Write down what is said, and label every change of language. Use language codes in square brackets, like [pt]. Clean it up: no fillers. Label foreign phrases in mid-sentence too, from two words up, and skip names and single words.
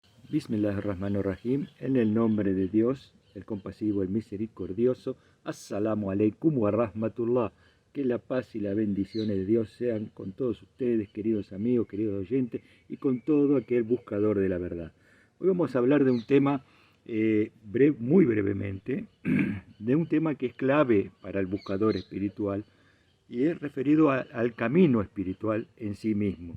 [ar] بسم الله الرحمن الرحيم, [es] en el nombre de Dios, el compasivo, el misericordioso. [ar] السلام عليكم ورحمة الله. [es] Que la paz y la bendición de Dios sean con todos ustedes, queridos amigos, queridos oyentes, y con todo aquel buscador de la verdad. Hoy vamos a hablar de un tema, muy brevemente, de un tema que es clave para el buscador espiritual, y es referido al camino espiritual en sí mismo.